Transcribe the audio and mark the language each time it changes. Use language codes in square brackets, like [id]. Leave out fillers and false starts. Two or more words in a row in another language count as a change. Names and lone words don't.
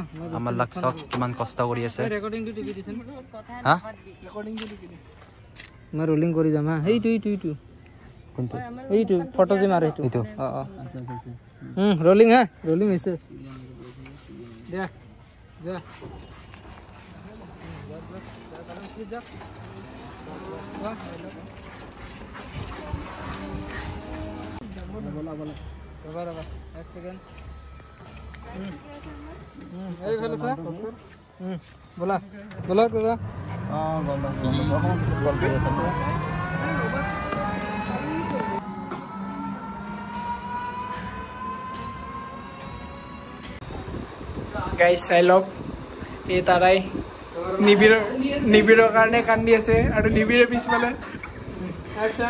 [as] আমাৰ লাক্সক কিমান কষ্ট কৰি আছে ৰেকৰ্ডিংটো টিপি দিছে হা ৰেকৰ্ডিংটো টিপি দে মই ৰোলিং কৰি যাম হা এইটো কোনটো এইটো ফটো যে মাৰে এইটো আচ্ছা ৰোলিং হা ৰোলিং হৈছে দে যা [hi] बोला एक सेकंड बोला बोला दादा [as] গাইজ চাই লওক এই তাৰাই নিবিৰৰ কাৰণে কান্দি আছে আৰু নিবিৰে পিছফালে একচন